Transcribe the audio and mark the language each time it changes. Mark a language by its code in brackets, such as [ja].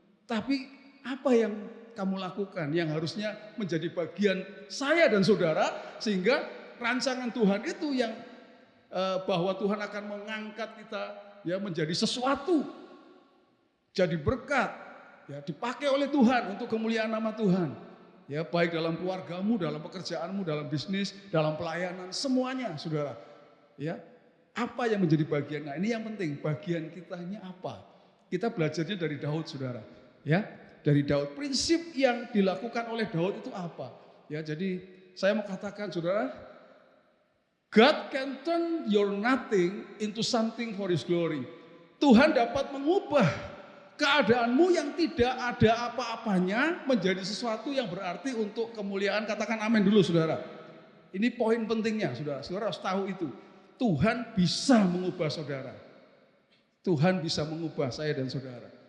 [id] Tapi apa yang kamu lakukan yang harusnya menjadi bagian saya dan saudara, sehingga rancangan Tuhan itu yang bahwa Tuhan akan mengangkat kita ya menjadi sesuatu, jadi berkat, ya dipakai oleh Tuhan untuk kemuliaan nama Tuhan, ya baik dalam keluargamu, dalam pekerjaanmu, dalam bisnis, dalam pelayanan, semuanya, saudara. Ya, apa yang menjadi bagian? Nah ini yang penting, bagian kita ini apa? Kita belajarnya dari Daud, saudara. Ya, dari Daud. Prinsip yang dilakukan oleh Daud itu apa? Ya, jadi saya mau katakan, saudara. [en] God can turn your nothing into something for His glory. [id] Tuhan dapat mengubah keadaanmu yang tidak ada apa-apanya menjadi sesuatu yang berarti untuk kemuliaan. Katakan amin dulu, saudara. Ini poin pentingnya, saudara. Saudara harus tahu itu. Tuhan bisa mengubah saudara. Tuhan bisa mengubah saya dan saudara.